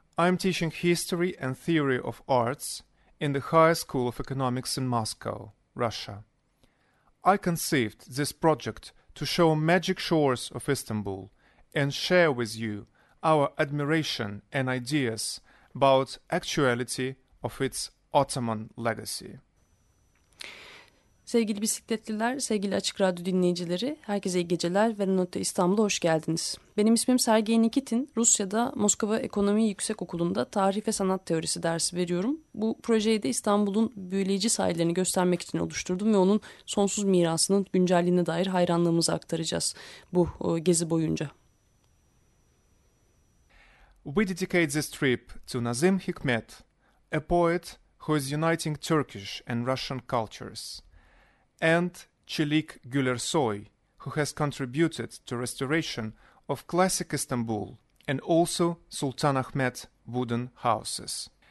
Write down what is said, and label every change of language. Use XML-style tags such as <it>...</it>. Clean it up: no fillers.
<en>I'm teaching history and theory of arts in the High School of Economics in Moscow, Russia. I conceived this project to show magic shores of Istanbul and share with you our admiration and ideas about actuality of its Ottoman legacy.</en> <tr>Sevgili bisikletliler, sevgili Açık Radyo dinleyicileri, herkese iyi geceler. Velenotte İstanbul'a hoş geldiniz. Benim ismim Sergei Nikitin. Rusya'da Moskova Ekonomi Yüksek Okulu'nda tarih ve sanat teorisi dersi veriyorum. Bu projeyi de İstanbul'un büyüleyici sahillerini göstermek için oluşturdum ve onun sonsuz mirasının güncelliğine dair hayranlığımızı aktaracağız bu gezi boyunca.</tr> <en>We dedicate this trip to Nazım Hikmet, a poet who is uniting Turkish and Russian cultures, and Çelik Gülersoy, who has contributed to restoration of classic Istanbul and also Sultanahmet wooden houses.</en>